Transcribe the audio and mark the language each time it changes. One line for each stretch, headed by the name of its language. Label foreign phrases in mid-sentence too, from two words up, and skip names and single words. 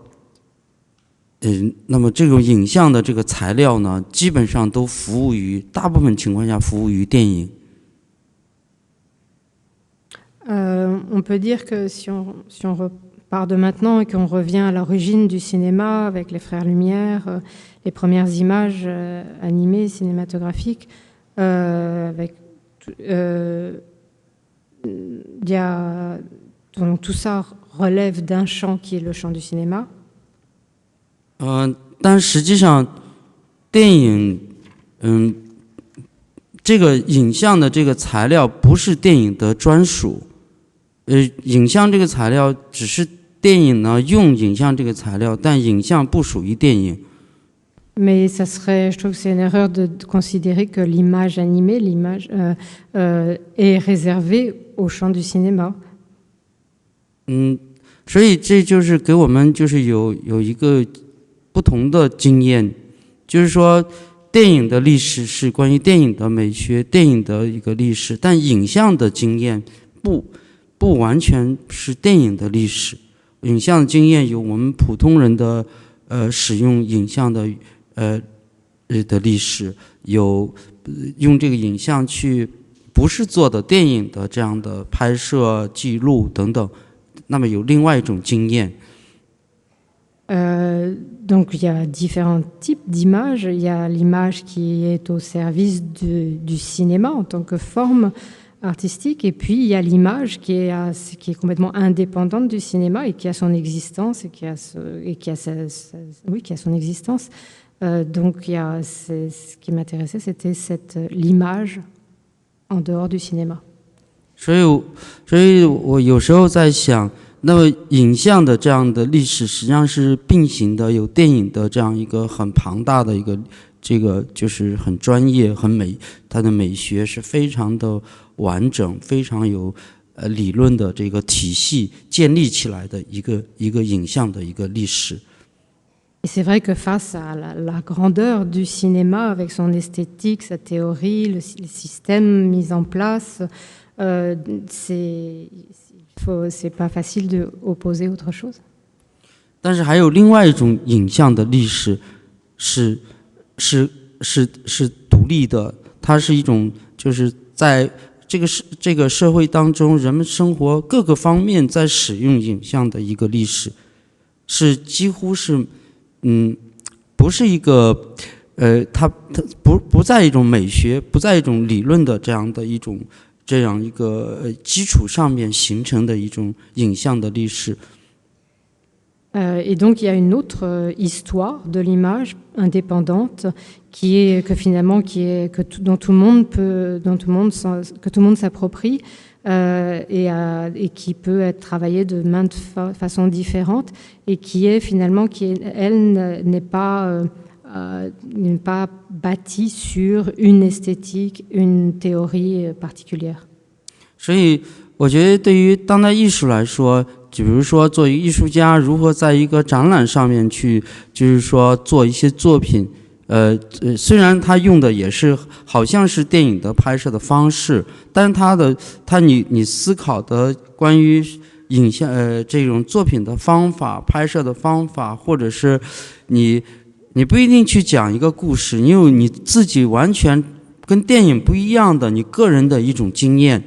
Chinese: 这种影像的这个材料呢，基本上都服务于大部分情况下服务于电影。
French: On peut dire que si on repart de maintenant et qu'on revient à l'origine du cinéma avec les Frères Lumière, les premières images animées cinématographiques, avec donc tout ça relève d'un champ qui est le champ du cinéma.
Chinese: 但实际上，电影，这个影像的这个材料不是电影的专属，影像这个材料只是电影呢用影像这个材料，但影像不属于电影。
French: Mais ça serait, je trouve que c'est une erreur de considérer que l'image animée, est réservée au champ du cinéma.
Chinese: 所以这就是给我们就是有一个不同的经验，就是说电影的历史是关于电影的美学、电影的一个历史，但影像的经验不完全是电影的历史。影像的经验有我们普通人的使用影像的历史，有用这个影像去不是做的电影的这样的拍摄、记录等等，那么有另外一种经验。
French: Donc il y a différents types d'images. Il y a l'image qui est au service du cinéma en tant que forme artistique, et puis il y a l'image qui est complètement indépendante du cinéma et qui a son existence et qui a son existence. Donc ce qui m'intéressait, c'était l'image en dehors du cinéma.
Chinese: 所以我有时候在想。那么影像的这样的历史实际上是并行的，有电影的这样一个很庞大的一个这个就是很专业、很美，它的美学是非常的完整，非常有理论的这个体系建立起来的一个影像的一个历史。
French: Et c'est vrai que face à la grandeur du cinéma, avec son esthétique, sa théorie, le système mis en place, c'est pas facile d'opposer autre chose.
Chinese: 但是还有另外一种影像的历史是独立的，它是一种就是在这个社会当中，人们生活各个方面在使用影像的一个历史，是几乎是不是一个它不在一种美学，不在一种理论的这样一个基础上面形成的一种影像的历史。
French: Et donc il y a une autre histoire de l'image indépendante dont tout le monde s'approprie et qui peut être travaillée de maintes façons différentes et elle n'est pas bâtie sur une esthétique, une théorie particulière.
Chinese: 所以我觉得对于当代艺术来说，比如说作为艺术家如何在一个展览上面去就是说做一些作品，虽然他用的也是好像是电影的拍摄的方式，但是你思考的关于影像这种作品的方法、拍摄的方法，或者是你不一定去讲一个故事，你有你自己完全跟电影不一样的你个人的一种经验。